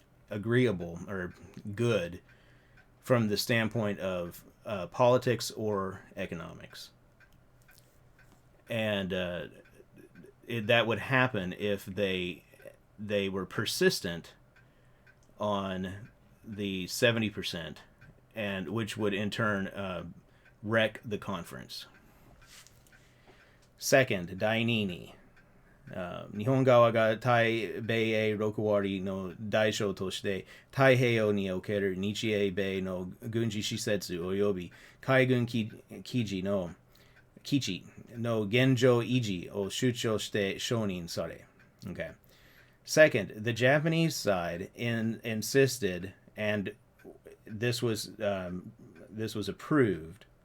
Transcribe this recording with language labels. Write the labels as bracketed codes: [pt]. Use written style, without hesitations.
[en] agreeable or good from the standpoint of politics or economics, and that would happen if they were persistent on the 70%, and which would in turn wreck the conference. Second, [ja] 第二に日本側が対米英6割の代償として太平洋における日英米の軍事施設及び海軍基地の現状維持を主張して承認され。 [en] Okay. Second, the Japanese side insisted, and this was approved,